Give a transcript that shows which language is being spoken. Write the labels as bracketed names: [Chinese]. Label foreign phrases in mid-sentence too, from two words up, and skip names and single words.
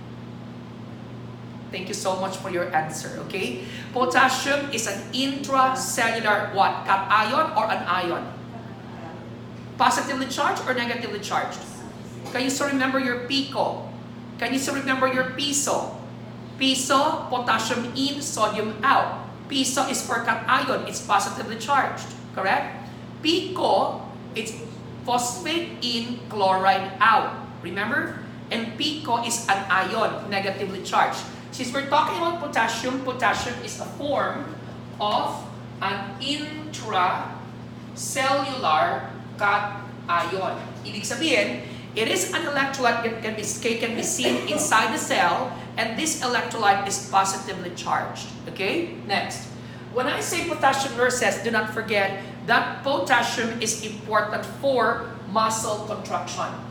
[English] Thank you so much for your answer, okay? Potassium is an intracellular what? Cation or an ion? Positively charged or negatively charged? Can you still remember your pico? Can you still remember your piso? Piso, potassium in, sodium out. Piso is for cation, it's positively charged, correct? Pico, it's phosphate in, chloride out. Remember? And pico is an ion, negatively charged. Since we're talking about potassium, potassium is a form of an intracellular cation. [Filipino] Ibig sabihin, [English] it is an electrolyte that can be seen inside the cell, and this electrolyte is positively charged. Okay? Next. When I say potassium nurses, do not forget that potassium is important for muscle contraction.